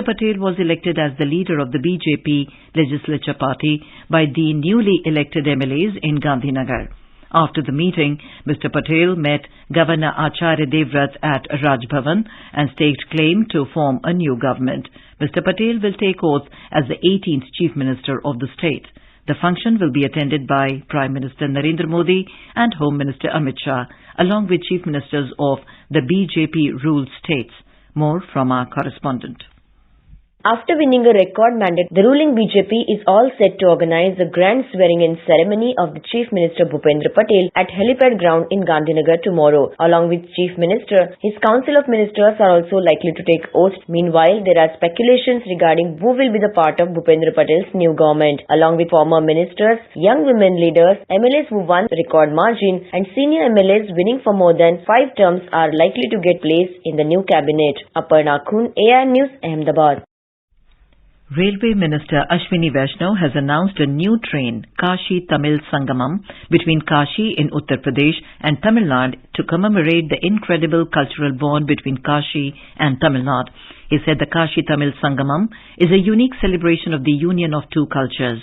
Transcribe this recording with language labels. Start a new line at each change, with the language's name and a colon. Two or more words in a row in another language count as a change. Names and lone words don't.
English: Patel was elected as the leader of the BJP legislature party by the newly elected MLAs in Gandhinagar. After the meeting, Mr. Patel met Governor Acharya Devrat at Raj Bhavan and staked claim to form a new government. Mr. Patel will take oath as the 18th Chief Minister of the state. The function will be attended by Prime Minister Narendra Modi and Home Minister Amit Shah, along with Chief Ministers of the BJP-ruled states. More from our correspondent. After winning a record mandate, the ruling BJP is all set to organize the grand swearing-in ceremony of the Chief Minister Bhupendra Patel at helipad ground in Gandhinagar tomorrow. Along with Chief Minister, his Council of Ministers are also likely to take oath. Meanwhile, there are speculations regarding who will be the part of Bhupendra Patel's new government. Along with former ministers, young women leaders, MLAs who won record margin and senior MLAs winning for more than 5 terms are likely to get place in the new cabinet. Aparna Khun, AIIMS News, Ahmedabad. Railway Minister Ashwini Vaishnaw has announced a new train, Kashi-Tamil Sangamam, between Kashi in Uttar Pradesh and Tamil Nadu to commemorate the incredible cultural bond between Kashi and Tamil Nadu. He said the Kashi-Tamil Sangamam is a unique celebration of the union of two cultures.